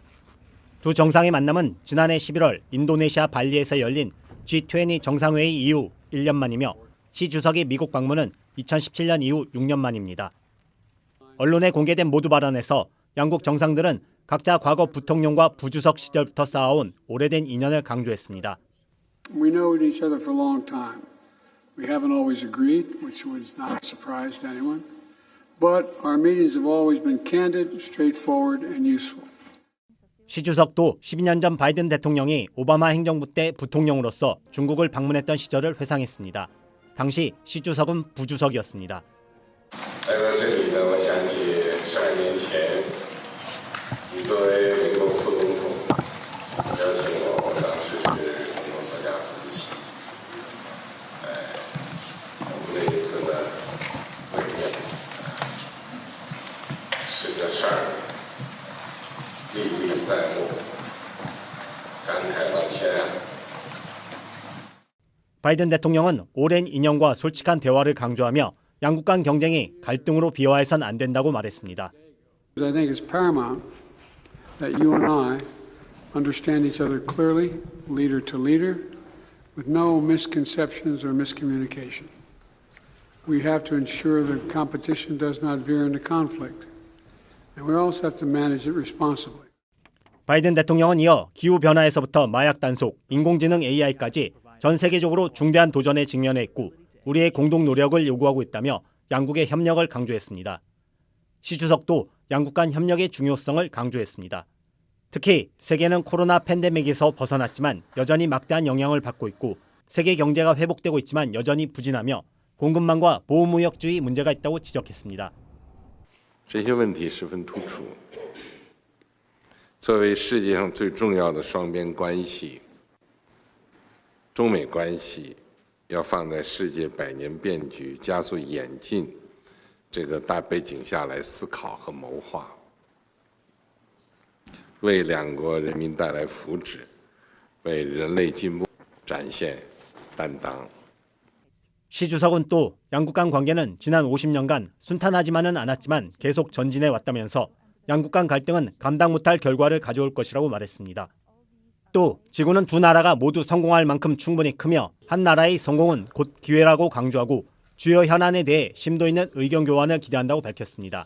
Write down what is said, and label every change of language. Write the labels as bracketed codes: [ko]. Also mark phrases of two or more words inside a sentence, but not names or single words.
[ko] 두 정상의 만남은 지난해 11월 인도네시아 발리에서 열린 G20 정상회의 이후 1년 만이며 시 주석이 미국 방문은 2017년 이후 6년 만입니다. 언론에 공개된 모두 발언에서 양국 정상들은 각자 과거 부통령과 부주석 시절부터 쌓아온 오래된 인연을 강조했습니다. [en] We know each other for a long time. We haven't always agreed, which was not a surprise to anyone. But our meetings have always been candid, straightforward, and useful. [ko] 시 주석도 12년 전 바이든 대통령이 오바마 행정부 때 부통령으로서 중국을 방문했던 시절을 회상했습니다. 당시 시 주석은 부주석이었습니다. [zh] 来到这里呢，我想起12年前，你作为美国副总统邀请我，当时是总统座驾夫妻。我们那一次呢会面，是个事儿，历历在目，感慨万千啊。 [ko] 바이든 대통령은 오랜 인연과 솔직한 대화를 강조하며 양국 간 경쟁이 갈등으로 비화해선 안 된다고 말했습니다. [en] I think it's paramount that you and I understand each other clearly, leader to leader, with no misconceptions or miscommunication. We have to ensure that competition does not veer into conflict, and we also have to manage it responsibly. [ko] 바이든 대통령은 이어 기후변화에서부터 마약 단속, 인공지능 AI까지 전 세계적으로 중대한 도전에 직면해 있고 우리의 공동 노력을 요구하고 있다며 양국의 협력을 강조했습니다. 시 주석도 양국 간 협력의 중요성을 강조했습니다. 특히 세계는 코로나 팬데믹에서 벗어났지만 여전히 막대한 영향을 받고 있고 세계 경제가 회복되고 있지만 여전히 부진하며 공급망과 보호무역주의 문제가 있다고 지적했습니다. [zh] 这些问题十分突出。作为世界上最重要的双边关系，中美关系要放在世界百年变局加速演进这个大背景下来思考和谋划，为两国人民带来福祉，为人类进步展现担当。 [ko] 시 주석은 또 양국 간 관계는 지난 50년간 순탄하지만은 않았지만 계속 전진해 왔다면서 양국 간 갈등은 감당 못할 결과를 가져올 것이라고 말했습니다. 또 지구는 두 나라가 모두 성공할 만큼 충분히 크며 한 나라의 성공은 곧 기회라고 강조하고 주요 현안에 대해 심도 있는 의견 교환을 기대한다고 밝혔습니다.